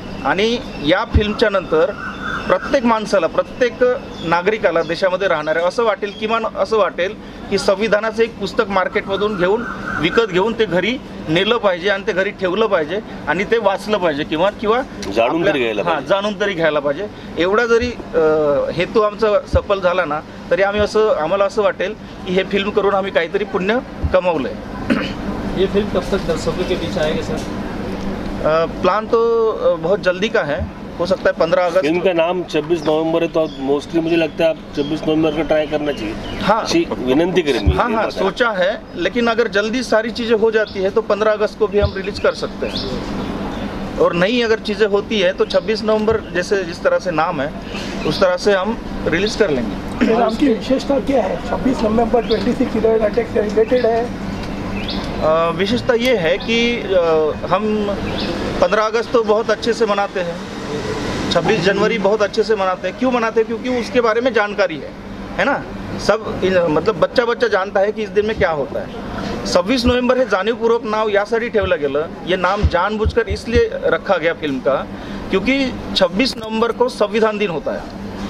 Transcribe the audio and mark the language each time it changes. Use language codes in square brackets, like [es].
[mr] आणि या फिल्मच्या नंतर प्रत्येक माणसाला, प्रत्येक नागरिकाला देशामध्ये राहणाऱ्या असं वाटेल, किमान असं वाटेल की संविधानाचं एक पुस्तक मार्केटमधून विकत घेऊन ते घरी नेलं पाहिजे आणि ते घरी ठेवलं पाहिजे आणि ते वाचलं पाहिजे किंवा जाणून तरी घ्यायला पाहिजे. एवढा जरी हेतू आमचा सफल झाला ना तरी आम्हाला असं वाटेल की हे फिल्म करून आम्ही काहीतरी पुण्य कमवलं आहे. [hi] ये फिल्म कब तक दर्शकों के बीच आएगी सर? प्लान तो बहुत जल्दी का है, हो सकता है 15 अगस्त. फिल्म का नाम 26 नवंबर है, तो मोस्टली मुझे लगता है आप 26 नवंबर का ट्राई करना चाहिए. हाँ, विनंती करेंगे. हाँ, सोचा है, लेकिन अगर जल्दी सारी चीज़ें हो जाती है तो 15 अगस्त को भी हम रिलीज कर सकते हैं. और नहीं अगर चीज़ें होती है तो 26 नवंबर जैसे जिस तरह से नाम है उस तरह से हम रिलीज कर लेंगे. नाम की विशेषता क्या है? 26 नवंबर 26/11 अटैक से रिलेटेड है. विशेषता ये है कि हम 15 अगस्त तो बहुत अच्छे से मनाते हैं, 26 जनवरी बहुत अच्छे से मनाते हैं. क्यों मनाते हैं? क्योंकि उसके बारे में जानकारी है ना. सब मतलब बच्चा जानता है कि इस दिन में क्या होता है. [mr] 26 नोव्हेंबर हे जाणीवपूर्वक नाव यासाठी ठेवलं गेलं. [hi] ये नाम जानबूझकर इसलिए रखा गया फिल्म का क्योंकि 26 नवंबर को संविधान दिन होता है.